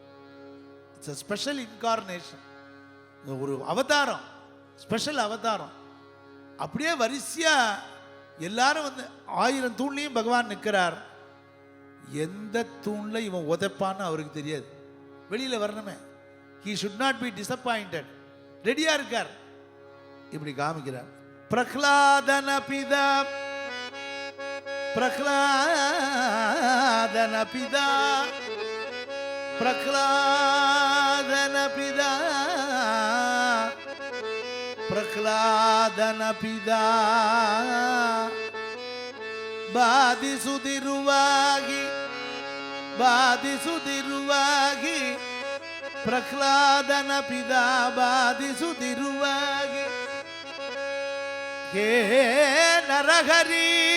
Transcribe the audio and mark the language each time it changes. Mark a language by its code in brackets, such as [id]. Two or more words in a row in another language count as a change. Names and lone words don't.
[en] it's a special incarnation, [ta] ஒரு அவதாரம், ஸ்பெஷல் அவதாரம். அப்படியே வரிசையா எல்லாரும் வந்து 1000 தூண்லையும் பகவான் நிற்கிறார். எந்த தூண்ல இவன் உதைப்பான்னு அவருக்கு தெரியாது, வெளியில வரணுமே. [en] he should not be disappointed. [ta] ரெடியா இருக்கார். இப்படி காமிக்கிறார். [kn] ಪ್ರಹ್ಲಾದನ ಪಿತಾ, ಪ್ರಹ್ಲಾದನ ಪಿತಾ, ಪ್ರಹ್ಲಾದನ ಪಿತಾ, ಪ್ರಹ್ಲಾದನ ಪಿತಾ ಬಾಧಿಸುತ್ತಿರುವಾಗಿ ಬಾಧಿಸುತ್ತಿರುವಾಗಿ ಪ್ರಹ್ಲಾದನ ಪಿತಾ ಬಾಧಿಸುತ್ತಿರುವಾಗಿ ಹೇ ನರಹರಿ,